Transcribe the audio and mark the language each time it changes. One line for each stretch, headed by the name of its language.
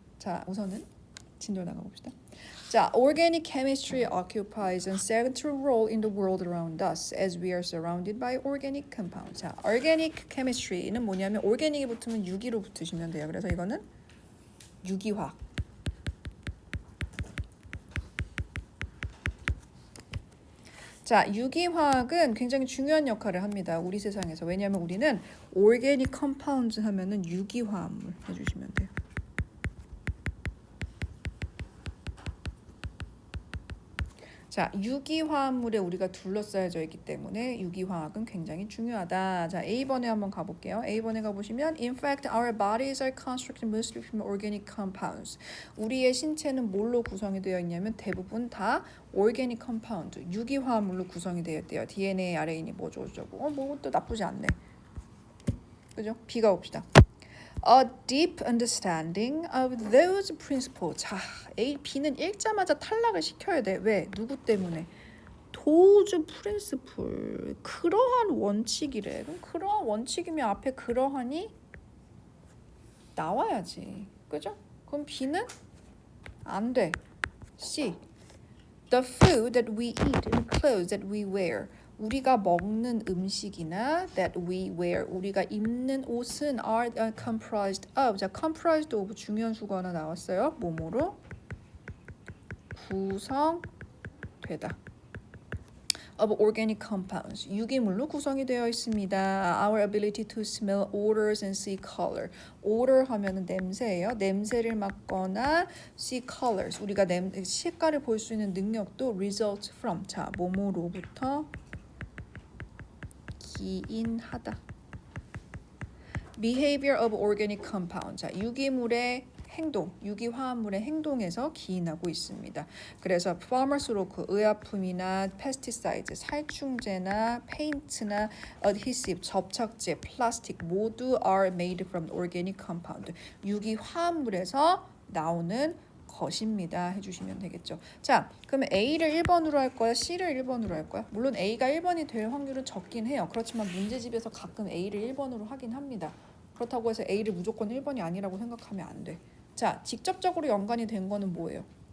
Korean: 자, 우선은 진도 나가봅시다.
English: 자, organic chemistry occupies a central role in the world around us as we are surrounded by organic compounds.
Korean: 자, organic chemistry는 뭐냐면 organic이 붙으면 유기로 붙으시면 돼요. 그래서 이거는 유기화학. 자, 유기화학은 굉장히 중요한 역할을 합니다. 우리 세상에서. 왜냐하면 우리는 organic compounds 하면은 유기화합물 해주시면 돼요. 자, 유기화합물에 우리가 둘러싸여져 있기 때문에 유기화학은 굉장히 중요하다. 자, A번에 한번 가볼게요. A번에 가보시면
English: In fact, our bodies are constructed mostly from organic compounds.
Korean: 우리의 신체는 뭘로 구성이 되어 있냐면 대부분 다 organic compound, 유기화합물로 구성이 되어 있대요. DNA, RNA 뭐죠 저거. 뭐것도 나쁘지 않네. 그죠? B가 봅시다.
English: A deep understanding of those principles.
Korean: 자, A, B는 읽자마자 탈락을 시켜야 돼. 왜? 누구 때문에?
English: those principle.
Korean: 그러한 원칙이래. 그럼 그러한 원칙이면 앞에 그러한이 나와야지. 그죠? 그럼 B는 안 돼. C.
English: The food that we eat and clothes that we wear.
Korean: 우리가 먹는 음식이나
English: that we wear,
Korean: 우리가 입는 옷은
English: are comprised of.
Korean: 자, comprised of 중요한 수가 하나 나왔어요. 뭐뭐로 구성되다.
English: of organic compounds.
Korean: 유기물로 구성이 되어 있습니다.
English: Our ability to smell odors and see color.
Korean: odor 하면은 냄새예요. 냄새를 맡거나
English: see colors.
Korean: 우리가 색깔을 볼 수 있는 능력도
English: results from.
Korean: 자, 뭐뭐로부터 기인하다.
English: Behavior of organic compounds.
Korean: 자, 유기물의 행동, 유기화합물의 행동에서 기인하고 있습니다. 그래서 pharmaceutical, 의약품이나 pesticides, 살충제나 페인트나 adhesive, 접착제, 플라스틱 모두
English: are made from organic compound.
Korean: 유기화합물에서 나오는 것입니다. 해주시면 되겠죠. 자, 그러면 A를 1번으로 할 거야? C를 1번으로 할 거야? 물론 A가 1번이 될 확률은 적긴 해요. 그렇지만 문제집에서 가끔 A를 1번으로 하긴 합니다. 그렇다고 해서 A를 무조건 1번이 아니라고 생각하면 안 돼. 자, 직접적으로 연관이 된 거는 뭐예요?